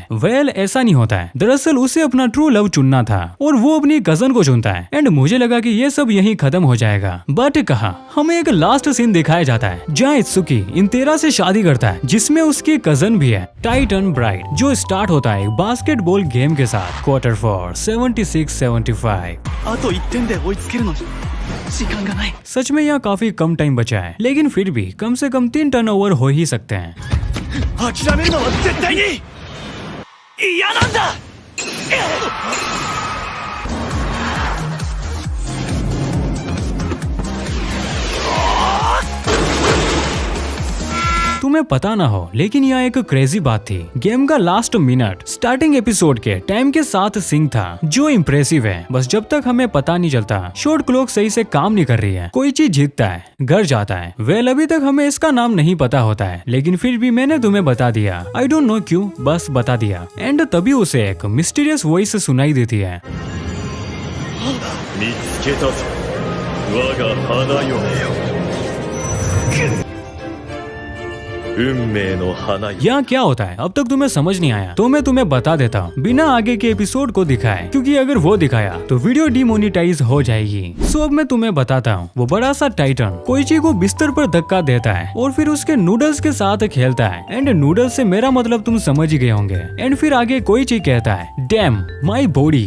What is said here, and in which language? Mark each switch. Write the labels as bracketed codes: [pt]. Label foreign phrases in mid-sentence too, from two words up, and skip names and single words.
[hi] वेल ऐसा नहीं होता है, दरअसल उसे अपना ट्रू लव चुनना था और वो अपनी कजन को चुनता है। एंड मुझे लगा कि ये सब यहीं खत्म हो जाएगा, बट कहा हमें एक [en] last scene [hi] दिखाया जाता है जहाँ इत्सुकी इन 13 से शादी करता है जिसमें उसकी कजन भी है, [en] Titan bride. [hi] राइट, जो स्टार्ट होता है एक [en] basketball game [hi] के साथ। [en] quarter four 76-75। [ja] あと1点で追いつけるのに時間がない。 [hi] सच में यहाँ काफी कम टाइम बचा है, लेकिन फिर भी कम से कम 3 टर्नओवर हो ही सकते हैं। [ja] 諦めるのは絶対に嫌なんだ。 [hi] तुम्हें पता ना हो, लेकिन यह एक क्रेजी बात थी। गेम का [en] last minute starting episode [hi] के टाइम के साथ सिंक था, जो इम्प्रेसिव है। बस जब तक हमें पता नहीं चलता [en] shot clock [hi] सही से काम नहीं कर रही है, कोई चीज जीतता है, घर जाता है। वेल अभी तक हमें इसका नाम नहीं पता होता है, लेकिन फिर भी मैंने तुम्हें बता दिया। [en] I don't know [hi] क्यों, बस बता दिया। एंड तभी उसे एक [en] mysterious voice [hi] सुनाई देती है। [ja] 見つけたぞ我が花嫁よ。運命の花よ。 [hi] यहाँ क्या होता है अब तक तुम्हें समझ नहीं आया, तो मैं तुम्हें बता देता हूँ बिना आगे के एपिसोड को दिखाए, क्योंकि अगर वो दिखाया तो [en] video demonetize [hi] हो जाएगी। सो अब मैं तुम्हें बताता हूँ। वो बड़ा सा टाइटन कोइची को बिस्तर पर धक्का देता है और फिर उसके नूडल्स के साथ खेलता है। एंड नूडल्स से मेरा मतलब तुम समझ ही गए होंगे। एंड फिर आगे कोइची कहता है [en] damn my body.